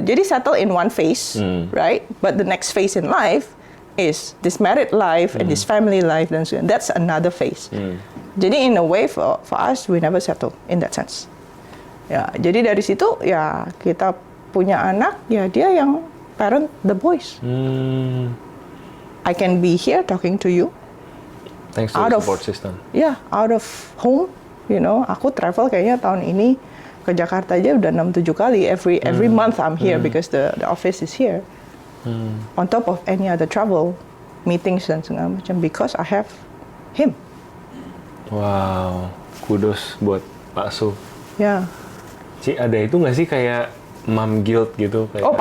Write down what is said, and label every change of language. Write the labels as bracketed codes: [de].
[en] Jadi settle in one phase, right? But the next phase in life is this married life and this family life, dan that's another phase. Jadi in a way for us we never settle in that sense. [id] Ya, jadi dari situ ya kita punya anak, ya dia yang [en] parent the boys. I can be here talking to you. Thanks to the support system. Yeah, out of home, [id] aku travel kayaknya tahun ini ke Jakarta aja udah 6-7 kali. [en] Every month I'm here because the office is here. On top of any other travel, meetings [id] dan segala macam, [en] because I have him. [id] Wow, kudos buat Pak Su. Ya. Ci, ada itu nggak sih kayak mom guilt gitu? Kayak,